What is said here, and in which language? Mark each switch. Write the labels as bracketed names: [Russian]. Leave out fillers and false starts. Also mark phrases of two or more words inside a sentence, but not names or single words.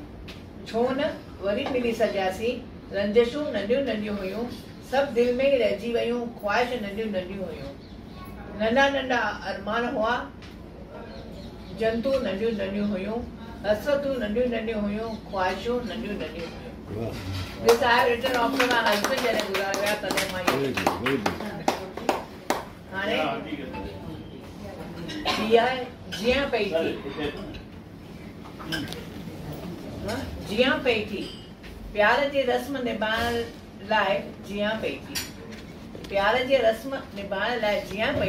[Sindhi] छो न वरी मिली सघियासीं, रंजिशूं नंढियूं नंढियूं हुयूं। सभु दिलि में ई रहिजी वियूं, ख़्वाहिश नंढियूं नंढियूं हुयूं। नंढा नंढा अरमान हुआ, जंतू नंढियूं नंढियूं हुयूं। हसरतूं नंढियूं नंढियूं हुयूं, ख्वाहिशूं नंढियूं नंढियूं हुयूं. [English] This I have written after my husband [Sindhi] जॾहिं गुज़ारे विया तॾहिं मां हाणे जीअं पई थी जीअं पई थी प्यार जी रस्म निभाइण लाइ जीअं पई थी प्यार जी रस्म निभाइण लाइ जीअं पई